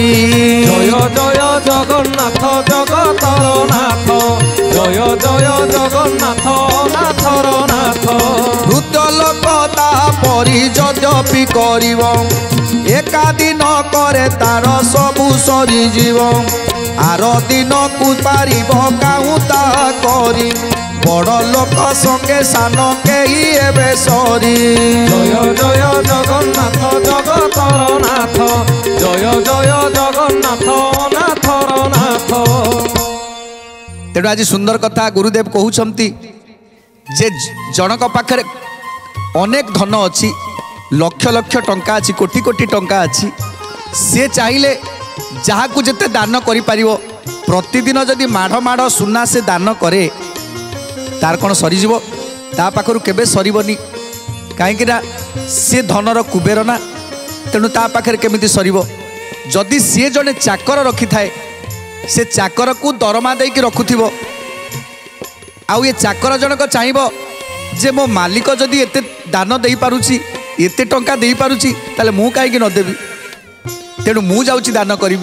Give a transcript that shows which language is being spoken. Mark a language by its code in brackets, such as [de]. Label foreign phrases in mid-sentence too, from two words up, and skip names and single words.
[or] ଜୟ ଜୟ ଜଗନ୍ନାଥ ଜଗତର ନାଥ, ଜୟ ଜୟ ଜଗନ୍ନାଥ ନାଥର ନାଥ। ବୃଦ୍ଧ ଲୋକ ତା ପରି ଯଦ୍ୟପି କରିବ, ଏକା ଦିନ କରେ ତାର ସବୁ ସରି ଜୀବ। ଆର ଦିନ କୁ ପାରିବ କାହୁ ତା କରି, ବଡ଼ ଲୋକ ସଙ୍ଗେ ସାନ କେହି ଏବେ ସରି। ଜୟ ଜୟ ଜଗନ୍ନାଥ ଜଗତର ନାଥ, ଜୟ ଜୟ ଜଗନ୍ନାଥ ନାଥର ନାଥ। ତେଣୁ ଆଜ ସୁନ୍ଦର କଥା ଗୁରୁଦେବ କହଉଛନ୍ତି ଯେ ଜଣକ ପାଖରେ ଅନେକ ଧନ ଅଛି, ଲକ୍ଷ ଲକ୍ଷ ଟଙ୍କା ଅଛି, କୋଟି କୋଟି ଟଙ୍କା ଅଛି, ସେ ଚାହିଁଏ ଯାହାଁ କୁ ଯେତେ ଦାନ କରି ପରିବୋ, ପ୍ରତିଦିନ ଯଦି ମାଢ଼ ମାଢ଼ ସୁନା ସେ ଦାନ କରେ ତାର କଅଣ ସରିଜୀବ, ତା ପାଖରୁ କେବେ ସରିବନି। କହିଁ ସି ଧନର କୁବେର ନା, ତେଣୁ ତା ପାଖରେ କେମିତି ସରିବୋ। ଯଦି ସି ଜଣେ ଚାକର ରଖି ଥାଏ, ସେ ଚାକର କୁ ଦରମା ଦେକି ରଖୁଥିବୋ, ଆଉ ଏ ଚାକର ଜଣକ ଚାହିଁବୋ ଯେ ମୋ ମାଲିକ ଯଦି ଏତେ ଦାନ ଦେ ପାରୁଛି, ଏତେ ଟଙ୍କା ଦେ ପାରୁଛି, ତାଲେ ମୁ କାହେ ନ ଦେବି, ତେଣୁ ମୁ ଯାଉଛି ଦାନ କରିବି।